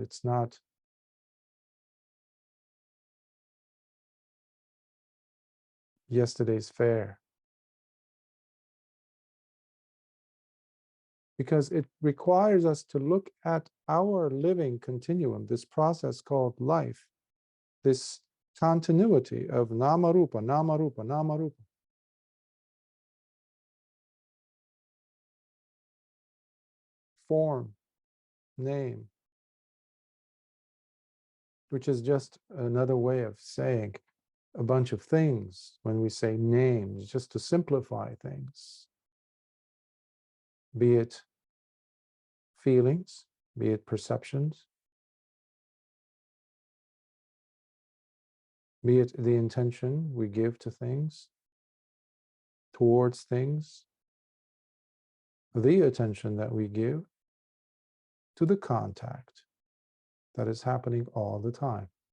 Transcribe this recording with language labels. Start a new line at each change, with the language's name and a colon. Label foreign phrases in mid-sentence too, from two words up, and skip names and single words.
English: It's not yesterday's fare, because it requires us to look at our living continuum, this process called life, this continuity of
Pali: nama rupa, nama rupa, nama rupa.
English: Form, name, which is just another way of saying a bunch of things. When we say names, just to simplify things, be it feelings, be it perceptions, be it the intention we give to things, towards things, the attention that we give to the contact that is happening all the time.